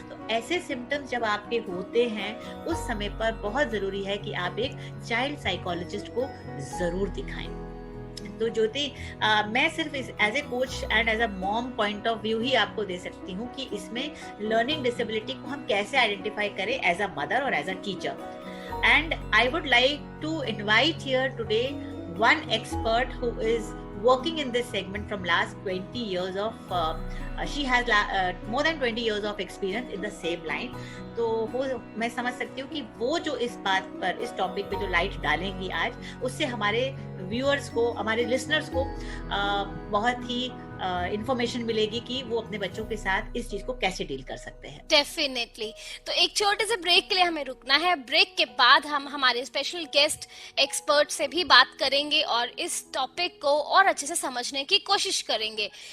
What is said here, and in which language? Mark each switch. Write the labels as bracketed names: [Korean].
[Hindi] तो ऐसे सिम्टम्स जब आपके होते हैं, उस समय पर बहुत जरूरी है कि आप एक चाइल्ड साइकोलॉजिस्ट को जरूर दिखाएं। तो ज्योति, मैं सिर्फ [English] as a coach and as a mom point of view [Hindi] ही आपको दे सकती हूँ कि इसमें लर्निंग डिसेबिलिटी को हम कैसे आइडेंटिफाई करें एज अ मदर और as a teacher. [English] And I would like to invite here today one expert who is working in this segment from last 20 years of she has more than 20 years of experience in the same line. [Hindi] तो वो मैं समझ सकती हूँ कि वो जो इस बात पर, इस टॉपिक पे जो लाइट डालेंगी आज, उससे हमारे व्यूअर्स को, हमारे लिसनर्स को बहुत ही इंफॉर्मेशन मिलेगी कि वो अपने बच्चों के साथ इस चीज को कैसे डील कर सकते हैं। डेफिनेटली। तो एक छोटे से ब्रेक के लिए हमें रुकना है। ब्रेक के बाद हम हमारे स्पेशल गेस्ट एक्सपर्ट से भी बात करेंगे और इस टॉपिक को और अच्छे से समझने की कोशिश करेंगे।